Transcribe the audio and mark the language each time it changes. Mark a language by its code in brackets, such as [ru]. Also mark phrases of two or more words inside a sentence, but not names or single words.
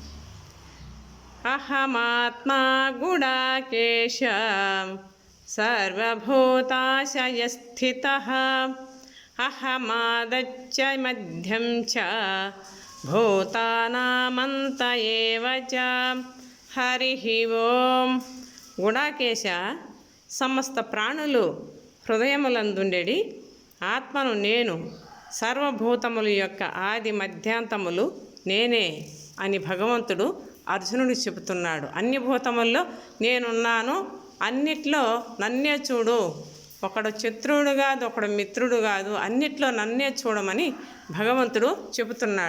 [sa] अहमात्मा गुडाकेश सर्वभूताशयस्थितः अहमादच्च मध्यं च भूतानामन्त एव च। हरिः ओं। [te] గుడాకేశ, సమస్త ప్రాణులు హృదయములందుండెడి ఆత్మను నేను, సర్వభూతముల యొక్క ఆది మధ్యాంతములు నేనే అని భగవంతుడు అర్జునుడికి చెబుతున్నాడు। అన్ని భూతముల్లో నేనున్నాను, అన్నిట్లో నన్నే చూడు, ఒకడు శత్రువుడు కాదు, ఒకడు మిత్రుడు కాదు, అన్నిట్లో నన్నే చూడమని భగవంతుడు చెబుతున్నాడు।